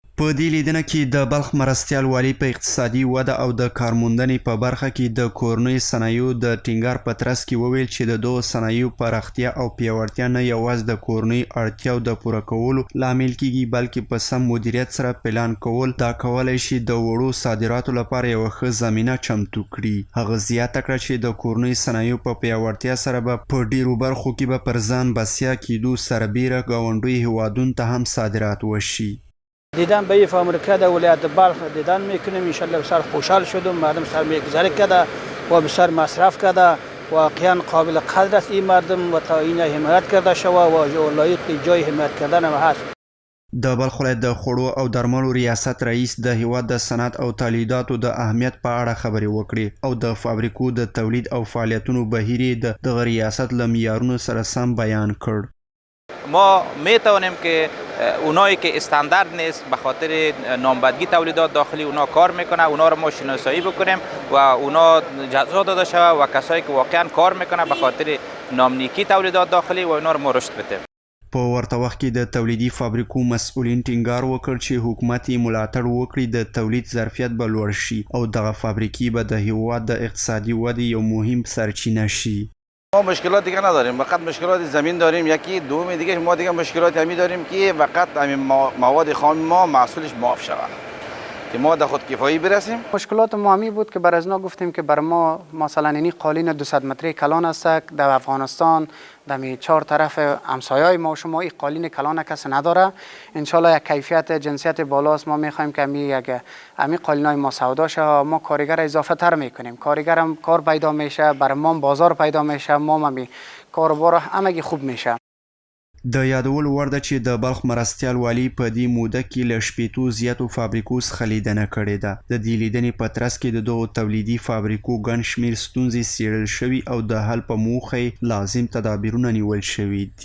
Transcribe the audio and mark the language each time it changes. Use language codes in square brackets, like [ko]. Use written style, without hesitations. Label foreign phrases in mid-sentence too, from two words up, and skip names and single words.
[ps] په دې لیدنه کې د بلخ مرستیال والي په اقتصادي وده او د کارموندنې په برخه کې د کورنیو صنایعو د ټینګار په ترڅ کې وویل چې د دغو صنایعو پراختیا او پیاوړتیا نه یوازې د کورنیو اړتیاو د پوره کولو لامل کیږي بلکې په سم مدیریت سره پلان کول دا کولی شي د وړو صادراتو لپاره یوه ښه زمینه چمتو کړي. هغه زیاته کړه چې د کورنیو صنایعو په پیاوړتیا سره به په ډیرو برخو کې به پر ځان بسیا کیدو سربیره ګاونډیو هیوادونو ته هم صادرات وشي. [fa] دیدن به یه فامریکا در ولایت بلخ دیدن میکنیم انشالله بسیار خوشحال شدم. مردم بسیار میگذره کرده و بسیار مصرف کرده واقعا قابل قدر است این مردم و تا این حمایت کرده شوه و لایق جای حمایت کردن هم هست. [ps] د بلخ ولایت د خوړو او درملو ریاست رئیس د هیواد د صنعت او تولیداتو د اهمیت په اړه خبرې وکړې او د فابریکو د تولید او فعالیتونو بهیر یې د دغه ریاست له معیارونو سره سم بیان کړ. [fa] ما میتوانیم که اونایی که استاندارد نیست به خاطر نامبردگی تولیدات داخلی اونا کار میکنه اونا رو ما شناسایی بکنیم و اونا جزا داده شوه و کسایی که واقعا کار میکنه به خاطر نامنیکی تولیدات داخلی و اونا رو ما رشد بدیم. [ps] په ورته وخت کې د تولیدي فابریکو مسؤلین ټینګار وکړ چې حکومت یې ملاتړ وکړي د تولید ظرفیت به لوړ شي او دغه فابریکې به د هیواد د اقتصادي ودې یو مهم سرچینه شي. [fa] ما مشکلات دیگه نداریم، فقط مشکلات زمین داریم. یکی دوم دیگه ما دیگه مشکلات همی داریم که فقط همین مواد خام ما محصولش معاف شود که ما در خود کفایی برسیم. مشکلات ما همی بود که بر از نا گفتیم که بر ما مثلا اینی قالین 200 متری کلان است در افغانستان در 4 طرف همسایه‌های ما شما این قالین کلان کسی نداره. انشالله یک کیفیت جنسیت بالاست. ما میخوایم که همین قالینای ما سودا شه ما کارگر اضافه تر میکنیم. کارگرم کار پیدا میشه بر ما بازار پیدا میشه ما همین کاروبار همگی خوب میشه. [ps] د یادول وړ ده چې د بلخ مرستیال والي په دې موده کې له 80 زیاتو فابریکو څخه لیدنه کړې ده. د دې لیدنې په ترڅ کې د دغو تولیدي فابریکو ګڼ شمېر ستونزې څېړل شوي او د حل په موخه لازم تدابیرونه نیول شوي دي.